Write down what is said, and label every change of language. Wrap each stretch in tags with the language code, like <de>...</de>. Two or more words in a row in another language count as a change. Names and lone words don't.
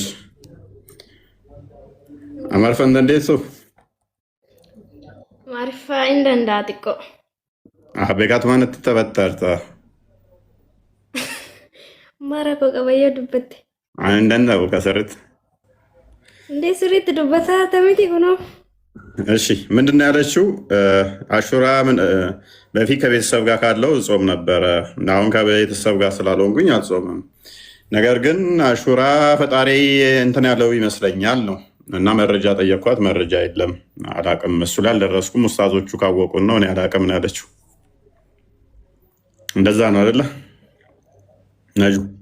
<om>Amaariffaan dandeessu? Amaariffaa hin danda'a xiqqoo. Beekaatu waan itti taphattaarta. Mara koo qabayyoo dubbatte. Hin danda'u kasarratti. Indee sirriitti dubbataa tamiti kunoo.</om> <am>እሺ ምንድነው ያለችው? አሹራ በፊት ከቤተሰብ ጋር ካለው ጾም ነበረ። አሁን ከቤተሰብ ጋር ስላልሆንኩኝ አልጾምም። ነገር ግን አሹራ ፈጣሪ እንትን ያለው ይመስለኛል ነው እና መረጃ ጠየኳት። መረጃ የለም አላቅም። እሱ ላይ አልደረስኩም። ኡስታዞቹ ካወቁን ነው እኔ አላቅም ነው ያለችው። እንደዛ ነው አይደለ ነጁ?</am>